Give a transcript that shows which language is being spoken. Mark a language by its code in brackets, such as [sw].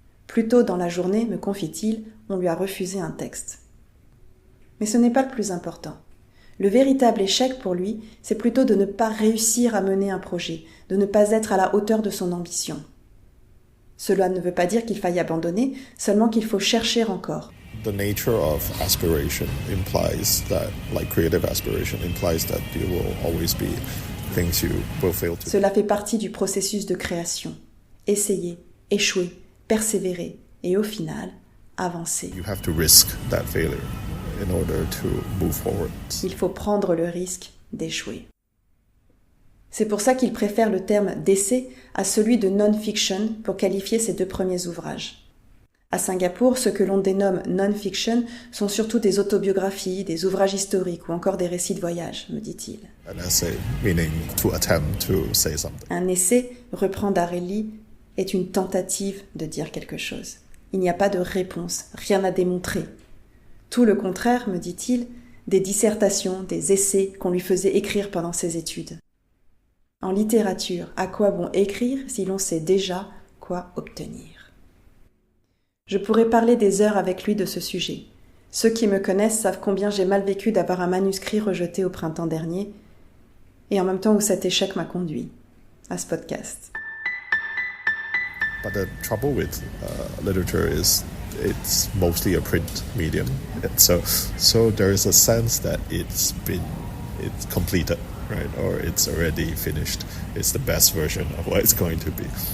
[fr] Plus tôt dans la journée, me confie-t-il, on lui a refusé un texte. Mais ce n'est pas le plus important. Le véritable échec pour lui, c'est plutôt de ne pas réussir à mener un projet, de ne pas être à la hauteur de son ambition. Cela ne veut pas dire qu'il faille abandonner, seulement qu'il faut chercher encore. [en] The nature of aspiration implies that, like creative aspiration, implies that there will always be things you will fail to. [fr] Cela fait partie du processus de création. Essayer, échouer, persévérer et au final, avancer. [en] You have to risk that failure in order to move forward. [fr] Il faut prendre le risque d'échouer. C'est pour ça qu'il préfère le terme d'essai à celui de non-fiction pour qualifier ses 2 premiers ouvrages. À Singapour, ce que l'on dénomme non-fiction sont surtout des autobiographies, des ouvrages historiques ou encore des récits de voyage, me dit-il. [en] An essay meaning to attempt to say something. [fr] Un essai, reprend Darryl, est une tentative de dire quelque chose. Il n'y a pas de réponse, rien à démontrer. Tout le contraire, me dit-il, des dissertations, des essais qu'on lui faisait écrire pendant ses études. En littérature, à quoi bon écrire si l'on sait déjà quoi obtenir ? Je pourrais parler des heures avec lui de ce sujet. Ceux qui me connaissent savent combien j'ai mal vécu d'avoir un manuscrit rejeté au printemps dernier, et en même temps où cet échec m'a conduit à ce podcast. [en] But the trouble with literature is it's mostly a print medium. And so there is a sense that it's completed, right? Or it's already finished. It's the best version of what it's going to be.